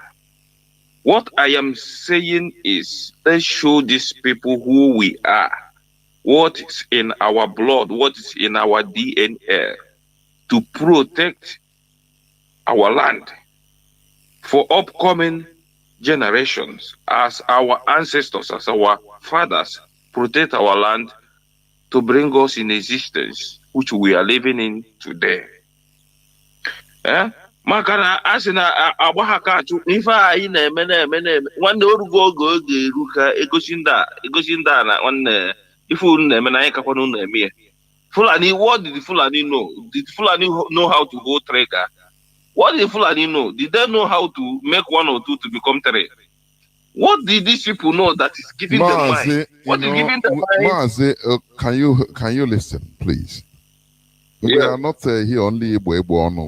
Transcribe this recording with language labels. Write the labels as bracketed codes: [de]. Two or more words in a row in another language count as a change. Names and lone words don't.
[en] What I am saying is, let's show these people who we are, what is in our blood, what is in our DNA, to protect our land for upcoming generations, as our ancestors, as our fathers protect our land to bring us in existence, which we are living in today. [ig] Makana asina agbahaka chu ife anyị na-eme nwanne orugo oge eru ka egosi nda na nwanne ife unu na-eme na anyị kakwa na unu eme ya. [en] Fulani, what did the Fulani know? Did Fulani know how to hold trigger? What did the Fulani know? Did they know how to make 1 or 2 to become 3? What did these people know that is giving them mind? What is giving them mind? Mazi, can you listen, please? We are not here only Ibo.